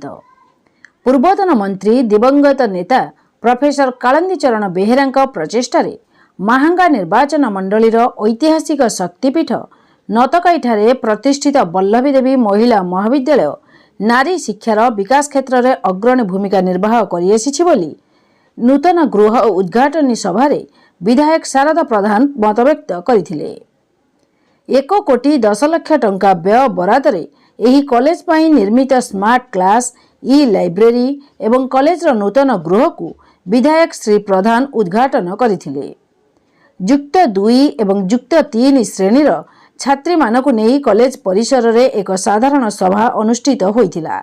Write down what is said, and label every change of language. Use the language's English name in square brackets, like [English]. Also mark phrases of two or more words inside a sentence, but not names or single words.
[Odia] ପୂର୍ବତନ ମନ୍ତ୍ରୀ ଦିବଙ୍ଗତ ନେତା ପ୍ରଫେସର କାଳନ୍ଦୀ ଚରଣ ବେହେରା ପ୍ରଚେଷ୍ଟାର ମହାଙ୍ଗା ନିର୍ବାଚନ ମଣ୍ଡଳୀର ଐତିହାସିକ ଶକ୍ତିପୀଠ ନଟକାଇଠାରେ ପ୍ରତିଷ୍ଠିତ ବଲ୍ଲଭୀ ଦେବୀ ମହିଳା ମହାବିଦ୍ୟାଳୟ ନାରୀ ଶିକ୍ଷାର ବିକାଶ କ୍ଷେତ୍ର ମେଁ ଅଗ୍ରଣୀ ଭୂମିକା ନିର୍ବାହ କରିଆସିଛି ବୋଲି ନୂତନ ଗୃହ ଉଦ୍‌ଘାଟନୀ ସଭାରେ ବିଧାୟକ ଶାରଦା ପ୍ରଧାନ ମତବ୍ୟକ୍ତ କରିଥିଲେ। 1,10,00,000 ଟଙ୍କା ବ୍ୟୟ ବରାଦରେ ଏହି କଲେଜ ପାଇଁ ନିର୍ମିତ [English] smart class e-library [Odia] ଏବଂ କଲେଜର ନୂତନ ଗୃହ କୁ ବିଧାୟକ ଶ୍ରୀ ପ୍ରଧାନ ଉଦ୍‌ଘାଟନ କରିଥିଲେ। ଯୁକ୍ତ 2 ଏବଂ ଯୁକ୍ତ 3 ଶ୍ରେଣୀର ଛାତ୍ରୀ ମାନଙ୍କୁ ନେଇ କଲେଜ ପରିସର ରେ ଏକ ସାଧାରଣ ସଭା ଅନୁଷ୍ଠିତ ହୋଇଥିଲା।